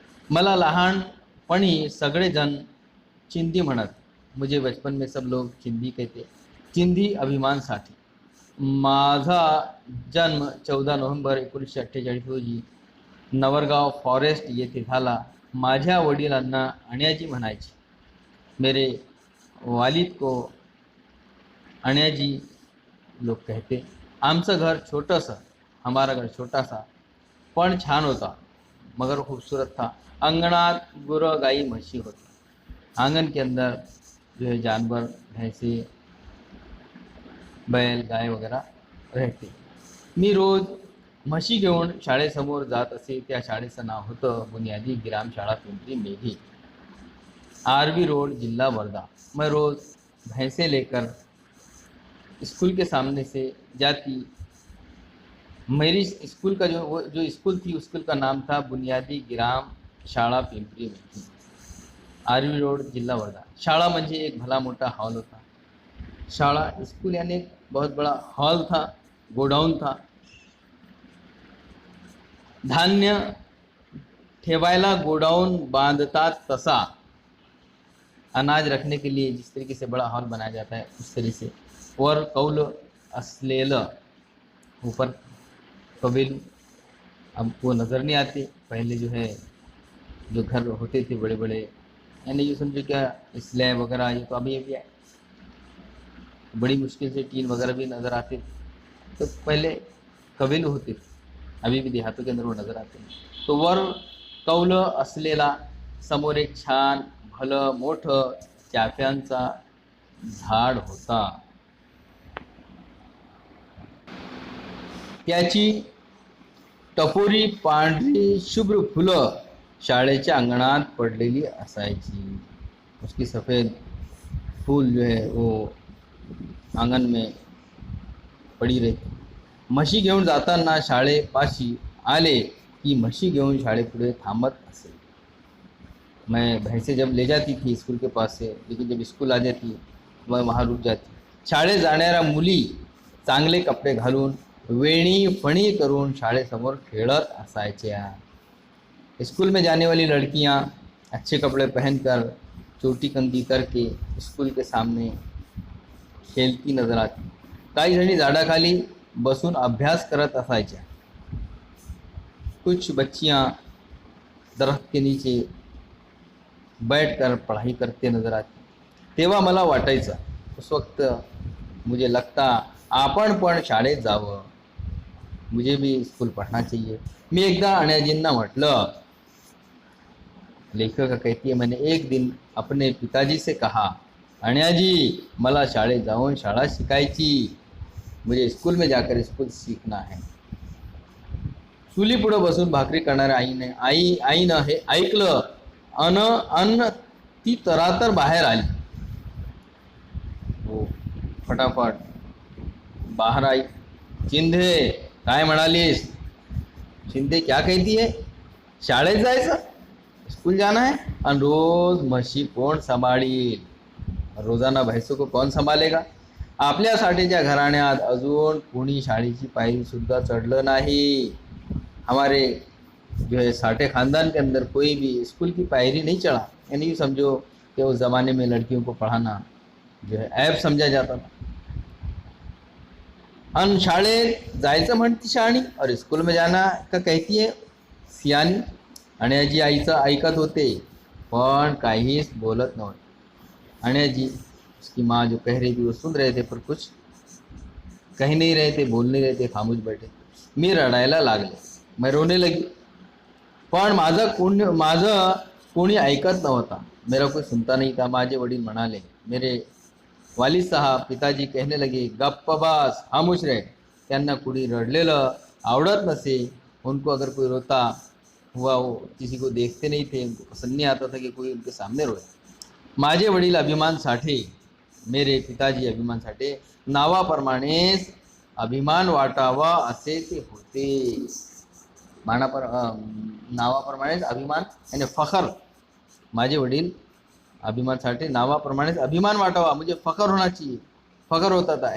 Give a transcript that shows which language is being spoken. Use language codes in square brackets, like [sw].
[mr] मला लहानपणी सगळेजण चिंदी म्हणत. [hi] मुझे बचपन में सब लोग चिंदी कहते. [mr] चिंदी अभिमानसाठी. माझा जन्म 14 नोव्हेंबर 1948 रोजी नवरगाव फॉरेस्ट येथे झाला. माझ्या वडिलांना अण्याजी म्हणायचे. [hi] मेरे वालिद को अण्याजी लोग कहते. [mr] आमचं घर छोटंसं, [hi] हमारा घर छोटा सा [mr] पण छान होता, [hi] मगर खूबसूरत था. [mr] अंगणात गुरं गाई म्हशी होती. [hi] आंगन के अंदर जो है जानवर, भैंसे, बैल, गाय वगैरह रहते. [mr] मी रोज म्हशी घेऊन शाळेसमोर जात असे. त्या शाळेचं नाव होतं बुनियादी ग्राम शाळा पिंपरी मेघी, आरवी रोड, जिला वर्धा. [hi] मैं रोज़ भैंसे लेकर स्कूल के सामने से जाती. मेरी स्कूल का जो स्कूल थी, स्कूल का नाम था बुनियादी ग्राम शाळा पिंपरी मेघी, आरवी रोड, जिला वर्धा. [mr] शाळा म्हणजे एक भला मोटा हॉल होता. [hi] शाळा स्कूल यानी एक बहुत बड़ा हॉल था, गोडाउन था. [mr] धान्य ठेवायला गोडाउन बांधतात तसा [hi] अनाज रखने के लिए जिस तरीके से बड़ा हॉल बनाया जाता है उस तरीके से. [mr] वर कौल असलेलं, [hi] ऊपर कबील. अब वो नज़र नहीं आते. पहले जो है जो घर होते थे बड़े बड़े, यानी ये समझो क्या स्लैब वगैरह, ये तो अभी है. बड़ी मुश्किल से टीन वगैरह भी नज़र आते. तो पहले कबील होते थे, अभी भी देहातों के अंदर वो नजर आते हैं. [mr] तो वर कौलं असलेला समोर एक छान भलं मोठं चाफ्यांचा झाड होता. त्याची टपोरी पांढरी शुभ्र फुलं शाळेच्या अंगणात पडलेली असायची. [hi] उसकी सफ़ेद फूल जो है वो आंगन में पडी रहती. [mr] म्हशी घेऊन जाताना शाळेपाशी आले की म्हशी घेऊन शाळेपुढे थांबत असे. [hi] मैं भैंसे जब ले जाती थी स्कूल के पास से, लेकिन जब स्कूल आ जाती वह वहाँ रुक जाती. [mr] शाळेत जाणाऱ्या मुली चांगले कपडे घालून वेणी फणी करून शाळेसमोर खेळत असायच्या. [hi] स्कूल में जाने वाली लड़कियां अच्छे कपड़े पहनकर चोटी कंदी करके स्कूल के सामने खेलती नजर आती. [mr] काही जणी झाडाखाली बसून अभ्यास करत असायच्या. [hi] कुछ बच्चियां दरख्त के नीचे बैठकर पढ़ाई करते नजर आती. [mr] तेव्हा मला वाटायचं, [hi] उस वक्त मुझे लगता [mr] आपण पण शाळेत जावं, [hi] मुझे भी स्कूल पढ़ना चाहिए. [mr] मी एकदा अण्याजींना म्हटलं, [hi] लेखिका कहती है, मैंने एक दिन अपने पिताजी से कहा, [mr] अण्याजी मला शाळेत जाऊन शाळा शिकायची, [hi] मुझे स्कूल में जाकर स्कूल सीखना है. [mr] चुली पुढं बसून भाकरी करणाऱ्या आईनं हे ऐकलं अन ती तरातर बाहेर आली. [hi] वो फटाफट बाहर आई. [mr] चिंधे काय म्हणालीस? [hi] शिंदे क्या कहती है? [mr] शाळेत जायचं, [hi] स्कूल जाना है, [mr] और रोज म्हशी कोण सांभाळील? [hi] रोजाना भैंसों को कौन संभालेगा? [mr] आपल्या साठीच्या घराण्यात अजून कोणी शाळेची पायरी सुद्धा चढलं नहीं. [hi] हमारे जो है साठे खानदान के अंदर कोई भी स्कूल की पायरी नहीं चढ़ा. यानी यूँ समझो कि उस ज़माने में लड़कियों को पढ़ाना जो है ऐब समझा जाता था. [mr] अन शाळेत जायचं म्हणती शहाणी [hi] और स्कूल में जाना का कहती है सियानी. [mr] अण्याजी आईचं ऐकत होते पण काहीच बोलत नव्हते. [hi] अण्याजी उसकी माँ जो कह रही थी वो सुन रहे थे, पर कुछ कह नहीं रहे थे, बोल नहीं रहे थे, खामोश बैठे. [mr] मी रडायला लागले, [hi] मैं रोने लगी. [mr] पण माझं कोणी ऐकत नव्हता. [hi] मेरा कोई सुनता नहीं था. [mr] माझे वडील म्हणाले, [hi] मेरे वालिद साहब पिताजी कहने लगे, [mr] गप्प बस, [hi] खामोश रहे. [mr] त्यांना कुणी रडलेलं आवडत नसे. [hi] उनको अगर कोई रोता हुआ वो किसी को देखते नहीं थे, उनको पसंद नहीं आता था कि कोई उनके सामने रोए. [mr] माझे वडील अभिमान साठे, [hi] मेरे पिताजी अभिमान साठे, [mr] नावाप्रमाणेच अभिमान वाटावा असे ते होते. नावाप्रमाणेच अभिमान [hi] यानी फखर. [mr] माझे वडील अभिमान साठे, नावाप्रमाणेच अभिमान वाटावा [hi] मुझे फखर होना चाहिए, फखर होता था.